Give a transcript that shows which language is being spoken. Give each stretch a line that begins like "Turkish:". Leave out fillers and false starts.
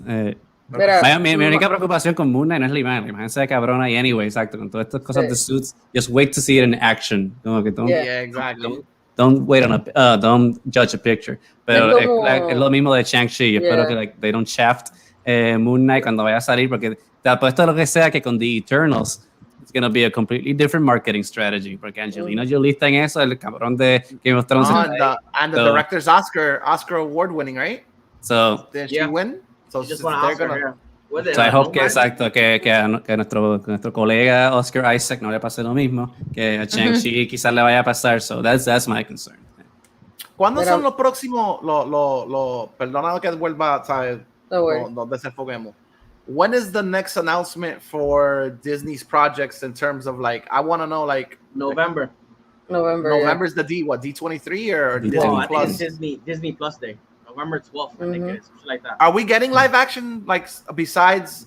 Spanish: Mi única preocupación con Moon Knight no es la imagen. La imagen se ve cabrona y anyway, exacto. Con todas estas cosas de suits,
English: just wait to see it in action.
Spanish: Como que
English: exactly. Don't wait on don't judge a picture.
Spanish: Pero es lo mismo de Shang-Chi. Espero que
English: like, they don't shaft
Spanish: Moon Knight cuando vaya a salir, porque te apuesto lo que sea que con The Eternals
English: it's going to be a completely different marketing strategy,
Spanish: porque Angelina Jolie está en eso, el cabrón de Game of Thrones.
English: And the director's Oscar award winning, right? So did she win? So they're gonna. So I hope
Spanish: que exacto que nuestro colega Oscar Isaac no le pase lo mismo, que a Shang-Chi quizás le vaya a pasar.
English: So that's my concern.
Spanish: ¿Cuándo son los próximos? Perdona que vuelva, ¿sabes? No desenfoquemos.
English: When is the next announcement for Disney's projects in terms of like? I want to know like November. November is the D23 or Disney I Plus? think it's Disney Plus Day. November 12th, I think it is, something like that. Are we getting live action like besides